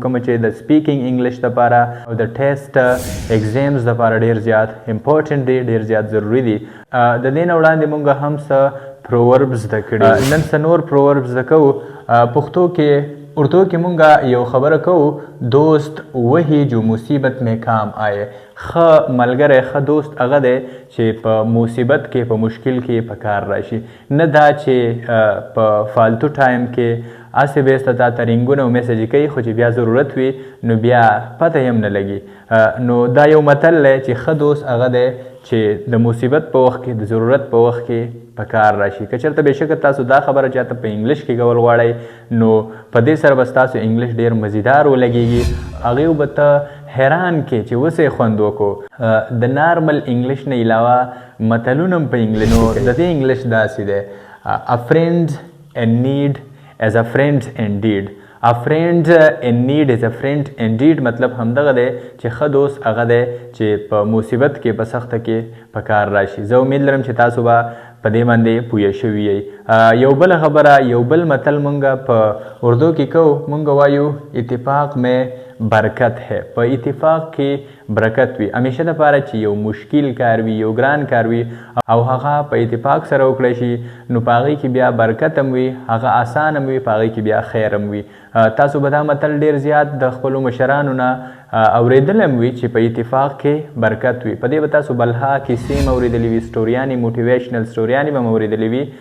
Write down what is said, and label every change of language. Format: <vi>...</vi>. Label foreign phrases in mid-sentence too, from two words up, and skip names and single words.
<ps>کومه چې د</ps> <en>speaking English</en> <ps>دپاره او د</ps> <en>test exams</en> <ps>دپاره ډېر زیات امپورټنټ دی ډېر زیات ضروري دي د دې نه وړاندې موږ هم څه پروورب زده کړي نن څه نور پروورب زده کوو پښتو کې اردو کې مونږ یو خبره کوو</ps> <ur>دوست وہی جو مصیبت میں کام آئے</ur> <ps>ښه ملګری ښه دوست هغه دی چې په مصیبت کې په مشکل کې په کار راشي نه دا چې په فالتو ټایم کې هسې بیسته تا ته رینګونه او میسجې کوي خو چې بیا ضرورت وي نو بیا پته یې هم نه لګي نو دا یو متل دی چې ښه دوست هغه دی چې د مصیبت په وخت کې د ضرورت په وخت کې په کار راشي که چېرته بېشکه تاسو دا خبره چاته په انګلیش کې کول غواړئ نو په دې سره به ستاسو انګلیش ډېر مزیدار ولګېږي هغې به ته حیران کې چې اوس یې خوند وکړو د</ps> <en>normal English</en> <ps>نه علاوه متلونه هم په انګلیش نو د دې انګلیش داسې دی</ps> <en>A friend in need is a friend indeed A friend in need is a friend indeed</en> <ps>مطلب همدغه دی چې ښه دوست هغه دی چې په مصیبت کې په سخته کې په کار راشي زه امید لرم چې تاسو به په دې باندې پوه شوي یئ یو بله خبره یو بل متل مونږ په اردو کې کوو مونږ وایو</ps> <ur>اتفاق میں برکت ہے</ur> <ps>په اتفاق کې برکت وي همیشه دپاره چې یو مشکل کار وي یو ګران کار وي او هغه په اتفاق سره وکړی شي نو په هغې کې بیا برکت هم وي هغه آسان هم وي په هغې کې بیا خیر هم وي تاسو به دا متل ډېر زیات د خپلو مشرانو نه اورېدلی هم وي چې په اتفاق کې برکت وي په دې به تاسو بلها کیسې هم اورېدلې وي سټوریانې موټیویشنل سټوریانې به هم اورېدلې</ps>